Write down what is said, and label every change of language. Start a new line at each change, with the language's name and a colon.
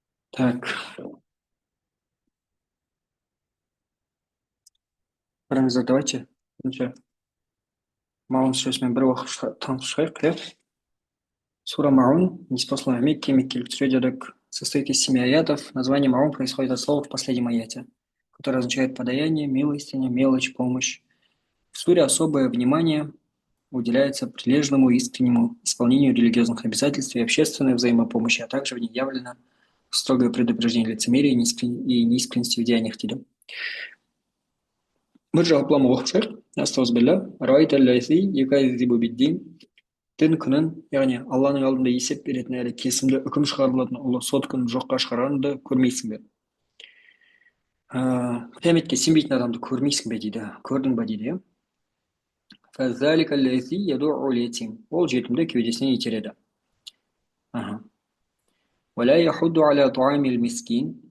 Kazakh: Так, қараңыздар, давайте бірінші Маун сүресімен бір уақыт танысып шығайық, иә?
Russian: Сура Маун, неспослана в Мекке,
Kazakh: меккелік сүре дедік,
Russian: состоит из 7 аятов. Название Маун происходит от слова в последнем аяте, которое означает подаяние, милостиня, мелочь, помощь. В суре особое внимание уделяется прилежному и искреннему исполнению религиозных обязательств и общественной взаимопомощи, а также в ней явлено строгое предупреждение лицемерия и неискренности в деяниях дейді.
Kazakh: Бір жалпылама оқып шығайық.
Arabic: Астағфирулла. Райта-ллази юказзибу биддин.
Kazakh: Дін күнін, яғни Алланың алдында есеп беретін әрі кесімді үкім шығарылатын ұлы сот күнін жоққа шығаранды көрмейсің бе? Қияметке сенбейтін адамды көрмейсің бе дейді, көрдің бе дейді. Ол жетімді кеудесінен итереді.